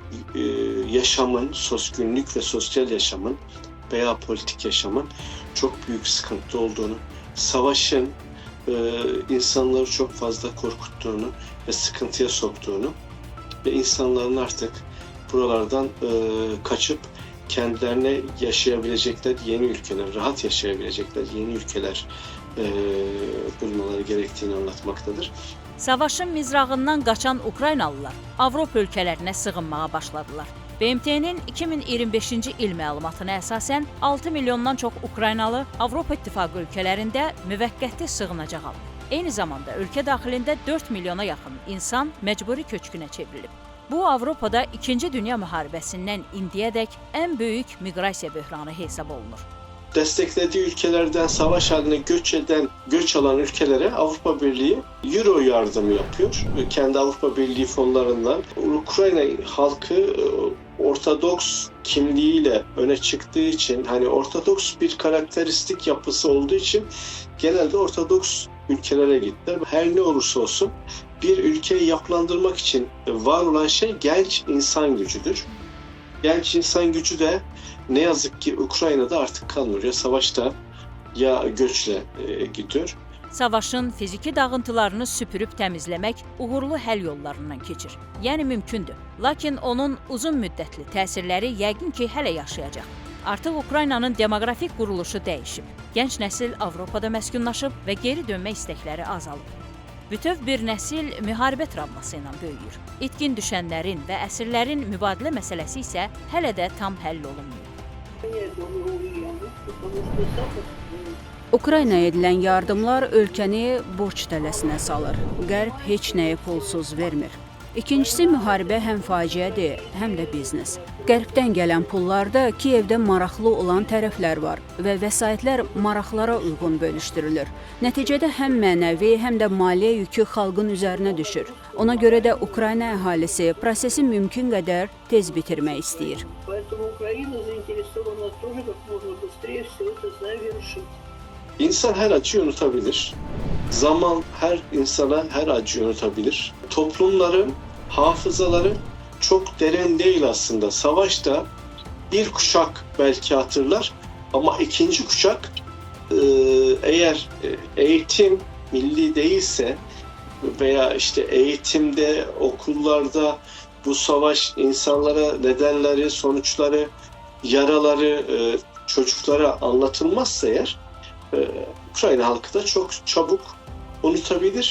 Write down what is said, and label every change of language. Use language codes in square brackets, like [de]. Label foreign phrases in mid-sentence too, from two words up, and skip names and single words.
[tr] yaşamın, günlük ve sosyal yaşamın veya politik yaşamın çok büyük sıkıntı olduğunu, savaşın insanları çok fazla korkuttuğunu ve sıkıntıya soktuğunu ve insanların artık buralardan kaçıp kendilerine yaşayabilecekler yeni ülkeler, rahat yaşayabilecekler yeni ülkeler bulmaları gerektiğini anlatmaktadır. [az] Savaşın mizrağından qaçan Ukraynalılar Avropa ölkələrinə sığınmağa başladılar. BMT-nin 2025-ci il məlumatına əsasən 6 milyondan çox Ukraynalı Avropa İttifaqı ölkələrində müvəqqəti sığınacaq alıb. Eyni zamanda ölkə daxilində 4 milyona yaxın insan məcburi köçkünə çevrilib. Bu, Avropada 2-ci Dünya müharibəsindən indiyədək ən böyük miqrasiya böhranı hesab olunur. [tr] Desteklediği ülkelerden savaş haline göç alan ülkelere Avrupa Birliği Euro yardımı yapıyor. Kendi Avrupa Birliği fonlarından. Ukrayna halkı Ortodoks kimliğiyle öne çıktığı için, hani Ortodoks bir karakteristik yapısı olduğu için genelde Ortodoks ülkelere gittiler. Her ne olursa olsun bir ülkeyi yapılandırmak için var olan şey genç insan gücüdür. Genç insan gücü de ne yazık ki Ukrayna'da artık kalmıyor. Ya savaşta ya göçle gidiyor. [az] Savaşın fiziki dağıntılarını süpürüb təmizləmək uğurlu həll yollarından keçir. Yəni mümkündür. Lakin onun uzun müddətli təsirləri yəqin ki hələ yaşayacaq. Artıq Ukraynanın demoqrafik quruluşu dəyişib. Gənc nəsil Avropada məskunlaşıb və geri dönmək istəkləri azalıb. Bütöv bir nəsil müharibə travması ilə böyüyür. İtkin düşənlərin və əsirlərin mübadilə məsələsi isə hələ də tam həll olunmuyor. [ru] Я думаю, уеду, потому что запад [az] Ukraynaya edilən yardımlar ölkəni borc tələsinə salır. Qərb heç nəyi pulsuz vermir. İkincisi, müharibə həm faciədir, həm də biznes. Qərbdən gələn pullarda Kiyevdə maraqlı olan tərəflər var və vəsaitlər maraqlara uyğun bölüşdürülür. Nəticədə həm mənəvi, həm də maliyyə yükü xalqın üzərinə düşür. Ona görə də Ukrayna əhalisi prosesi mümkün qədər tez bitirmək istəyir. [ru] Поэтому Украина заинтересована тоже как можно быстрее все это завершить. [tr] İnsan her acıyı unutabilir. Zaman her insana her acıyı unutabilir. Toplumların hafızaları çok derin değil aslında. Savaşta bir kuşak belki hatırlar ama ikinci kuşak eğer eğitim milli değilse veya işte eğitimde, okullarda bu savaş insanlara nedenleri, sonuçları, yaraları çocuklara anlatılmazsa eğer Ukrayna halkı da çok çabuk unutabilir.